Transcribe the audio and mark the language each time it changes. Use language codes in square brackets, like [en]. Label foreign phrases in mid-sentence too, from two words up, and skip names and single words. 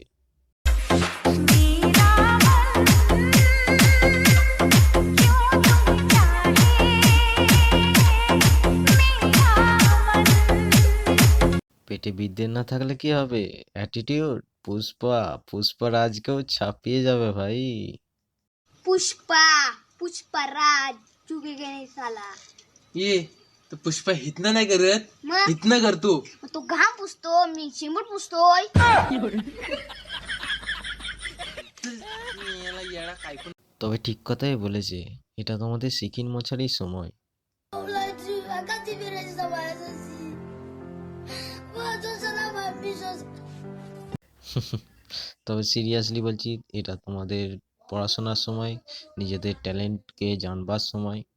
[bn] পেটে বিদ্যে না থাকলে কি হবে, অ্যাটিটিউড। পুষ্পা, পুষ্পার আজকেও ছাপিয়ে যাবে ভাই। [hi] पुष्पा पुष्पराज चुकेगा नाही साला. ये तो पुष्पा इतना [mr] नाही करत, मग इतना करतो. मग तो घाम पुसतो, मी चिमूट पुसतोय. [bn] তবে ঠিক কথাই বলেছে, এটা তোমাদের সিকিন মোছারই সময়। তবে সিরিয়াসলি বলছি, এটা তোমাদের পড়াশোনার সময়, নিজেদের ট্যালেন্টকে জানবার সময়।